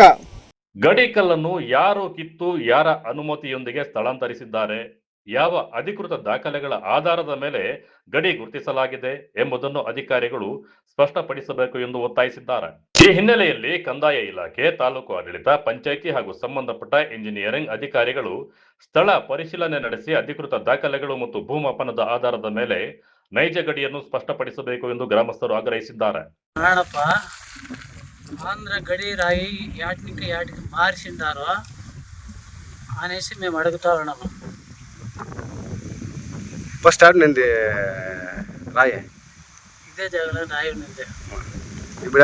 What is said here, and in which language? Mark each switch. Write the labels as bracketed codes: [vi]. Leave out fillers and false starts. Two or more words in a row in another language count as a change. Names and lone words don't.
[kn] ಗಡಿ ಕಲ್ಲನ್ನು ಯಾರು ಕಿತ್ತು, ಯಾರ ಅನುಮತಿಯೊಂದಿಗೆ ಸ್ಥಳಾಂತರಿಸಿದ್ದಾರೆ, ಯಾವ ಅಧಿಕೃತ ದಾಖಲೆಗಳ ಆಧಾರದ ಮೇಲೆ ಗಡಿ ಗುರುತಿಸಲಾಗಿದೆ ಎಂಬುದನ್ನು ಅಧಿಕಾರಿಗಳು ಸ್ಪಷ್ಟಪಡಿಸಬೇಕು ಎಂದು ಒತ್ತಾಯಿಸಿದ್ದಾರೆ. ಈ ಹಿನ್ನೆಲೆಯಲ್ಲಿ ಕಂದಾಯ ಇಲಾಖೆ, ತಾಲೂಕು ಆಡಳಿತ, ಪಂಚಾಯಿತಿ ಹಾಗೂ ಸಂಬಂಧಪಟ್ಟ ಇಂಜಿನಿಯರಿಂಗ್ ಅಧಿಕಾರಿಗಳು ಸ್ಥಳ ಪರಿಶೀಲನೆ ನಡೆಸಿ ಅಧಿಕೃತ ದಾಖಲೆಗಳು ಮತ್ತು ಭೂಮಾಪನದ ಆಧಾರದ ಮೇಲೆ ನೈಜ ಗಡಿಯನ್ನು ಸ್ಪಷ್ಟಪಡಿಸಬೇಕು ಎಂದು ಗ್ರಾಮಸ್ಥರು ಆಗ್ರಹಿಸಿದ್ದಾರೆ. [te] ఆంధ్ర గడి రాయి యాటికి మార్చిండారో అనేసి మేము అడుగుతా ఉన్నాము. ఫస్ట్ నింది రాయి ఇదే జాగలో రాయి ఉంది. ఇప్పుడు